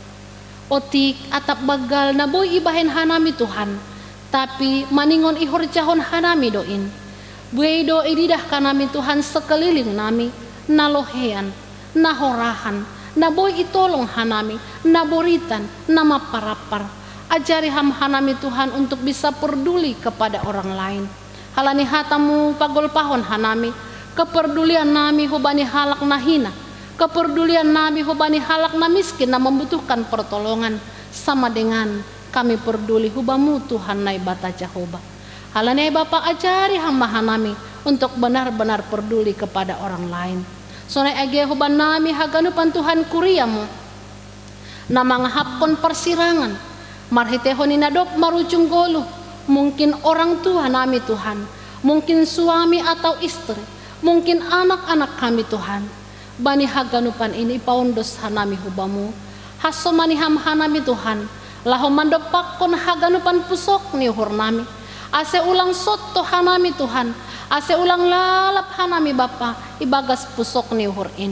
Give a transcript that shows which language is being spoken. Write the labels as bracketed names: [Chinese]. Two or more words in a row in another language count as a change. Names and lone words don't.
[Batak Simalungun] Otik atap bagal na boy ibahen hanami Tuhan, tapi maningon ihorjahon hanami doin. Buay do ididah kanami Tuhan [Indonesian] sekeliling nami, [Batak Simalungun] nalohean, nahorahan, na boy itolong hanami, naboritan, nama parapar. [Indonesian] Ajari hanami Tuhan untuk bisa peduli kepada orang lain. [Batak Simalungun] Halani hatamu pagol pahon hanami, kepedulian nami hubani halak nahina, kepedulian nami hubani halak na miskin na [Indonesian] membutuhkan pertolongan, sama dengan kami peduli [Batak Simalungun] hubamu Tuhan nai bata Jehovah. [Indonesian] Halani Bapa ajari hamba hanami untuk benar-benar peduli kepada orang lain. [Batak Simalungun] Sonai age huban nami haganupan Tuhan kuriamu, na mangahapkon persirangan, marhitehon inadop marujung goluh. [Indonesian] Mungkin orang tua nami Tuhan, mungkin suami atau istri, mungkin anak-anak kami Tuhan. [Batak Simalungun] Bani haganupan ini paundos hanami hubamu, hasomani ham hanami Tuhan, laho mandopakon haganupan pusok ni uhur nami. Ase ulang soto hanami Tuhan, ase ulang lalap hanami Bapa, ibagas pusok ni uhur in.